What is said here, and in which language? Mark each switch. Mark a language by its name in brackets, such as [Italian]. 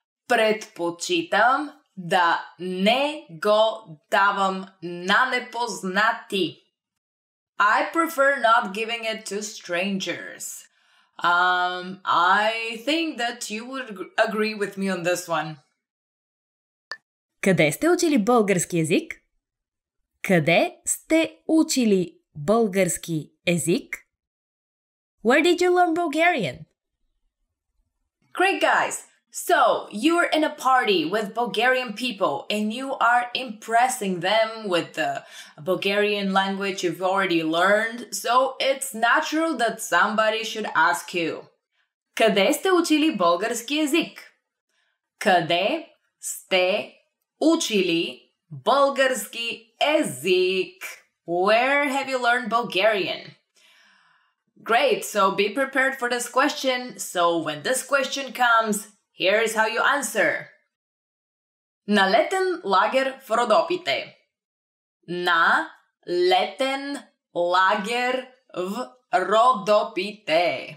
[Bulgarian] Предпочитам да не го давам на непознати. [English] I prefer not giving it to strangers. I think that you would agree with me on this one. [Bulgarian] Къде сте учили български език? Къде сте учили български език? [English] Where did you learn Bulgarian? Great, guys! So, you're in a party with Bulgarian people and you are impressing them with the Bulgarian language you've already learned, so it's natural that somebody should ask you, [Bulgarian] къде сте учили български език? Къде сте учили български език? [English] Where have you learned Bulgarian? Great, so be prepared for this question. So when this question comes, here's how you answer. [Bulgarian] На летен лагер в Родопите. На летен лагер в Родопите.